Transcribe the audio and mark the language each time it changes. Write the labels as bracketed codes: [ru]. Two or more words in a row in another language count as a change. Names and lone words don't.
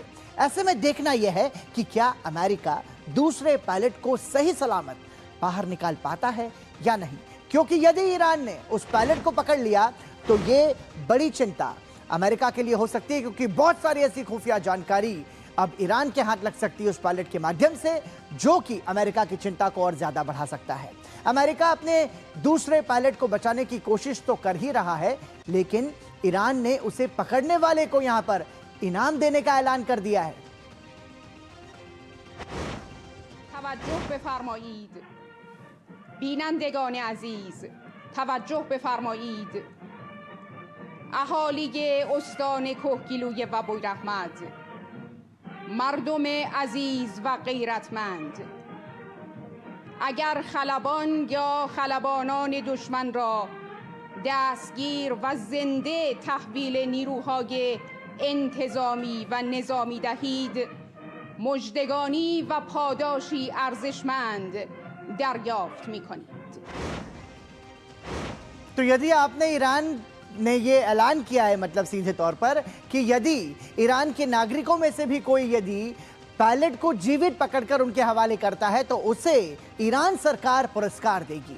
[hi] ऐसे में देखना यह है कि क्या अमेरिका दूसरे पायलट को सही सलामत बाहर निकाल पाता है या नहीं, क्योंकि यदि ईरान ने उस पायलट को पकड़ लिया तो ये बड़ी चिंता अमेरिका के लिए हो सकती है, क्योंकि बहुत सारी ऐसी खुफिया जानकारी अब ईरान के हाथ लग सकती है उस पायलट के माध्यम से, जो कि अमेरिका की चिंता को और ज्यादा बढ़ा सकता है। अमेरिका अपने दूसरे पायलट को बचाने की कोशिश तो कर ही रहा है, लेकिन ईरान ने उसे पकड़ने वाले को यहां पर इनाम देने का ऐलान कर दिया है। [fa] توجه بفرمایید بینندگان عزیز، توجه بفرمایید اهالی استان کهگیلوی و بویراحمد، مردم عزیز و غیرتمند، اگر خلبان یا خلبانان دشمن را دستگیر و زنده تحویل نیروهای انتظامی و نظامی دهید، مژدگانی و پاداشی ارزشمند دریافت می‌کنید। [hi] तो यदि आपने ईरान ने ये ऐलान किया है, मतलब सीधे तौर पर कि यदि ईरान के नागरिकों में से भी कोई यदि पायलट को जीवित पकड़कर उनके हवाले करता है तो उसे ईरान सरकार पुरस्कार देगी।